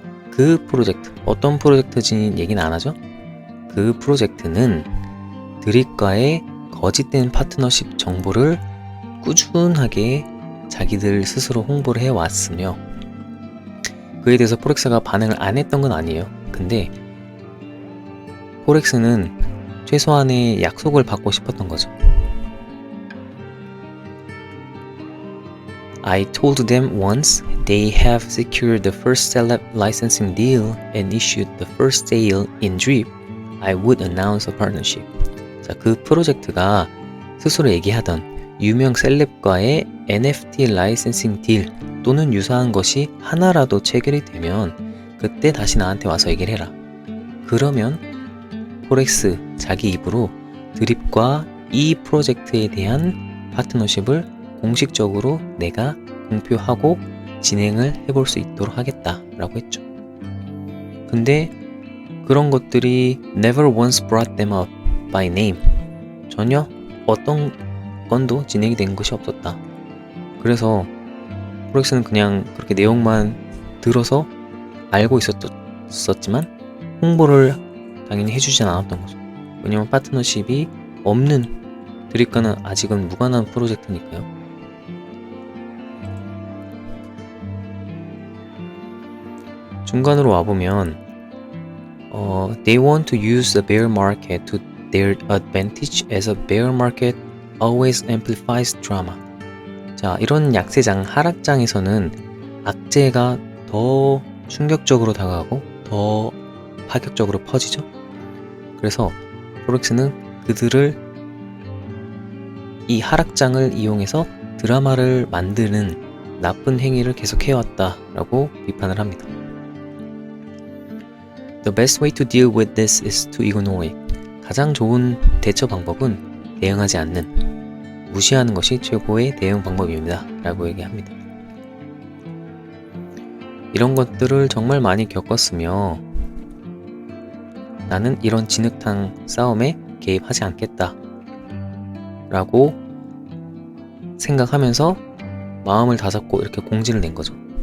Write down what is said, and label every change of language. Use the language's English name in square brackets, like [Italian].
[Korean] 그 프로젝트, 어떤 프로젝트인지 얘기는 안 하죠? 그 프로젝트는 드립과의 거짓된 파트너십 정보를 꾸준하게 자기들 스스로 홍보를 해왔으며, 그에 대해서 포렉스가 반응을 안 했던 건 아니에요. 근데 포렉스는 최소한의 약속을 받고 싶었던 거죠. [English] I told them once they have secured the first celeb licensing deal and issued the first sale in Drip, I would announce a partnership. [Korean] 자, 그 프로젝트가 스스로 얘기하던 유명 셀럽과의 NFT 라이센싱 딜 또는 유사한 것이 하나라도 체결이 되면 그때 다시 나한테 와서 얘기를 해라. 그러면 포렉스 자기 입으로 드립과 이 프로젝트에 대한 파트너십을 공식적으로 내가 공표하고 진행을 해볼 수 있도록 하겠다라고 했죠. 근데 그런 것들이 [English] never once brought them up by name. [Korean] 전혀 어떤 건도 진행이 된 것이 없었다. 그래서 포렉스는 그냥 그렇게 내용만 들어서 알고 있었지만 홍보를 당연히 해주진 않았던 거죠. 왜냐면 파트너십이 없는 드립과는 아직은 무관한 프로젝트니까요. 중간으로 와보면 [English] They want to use the bear market to their advantage as a bear market always amplifies drama. [Korean] 자, 이런 약세장, 하락장에서는 악재가 더 충격적으로 다가가고 더 파격적으로 퍼지죠. 그래서 포렉스는 그들을 이 하락장을 이용해서 드라마를 만드는 나쁜 행위를 계속해왔다라고 비판을 합니다. [English] The best way to deal with this is to ignore it. [Korean] 가장 좋은 대처 방법은 대응하지 않는, 무시하는 것이 최고의 대응 방법입니다. 라고 얘기합니다. 이런 것들을 정말 많이 겪었으며 나는 이런 진흙탕 싸움에 개입하지 않겠다 라고 생각하면서 마음을 다잡고 이렇게 공지를 낸 거죠.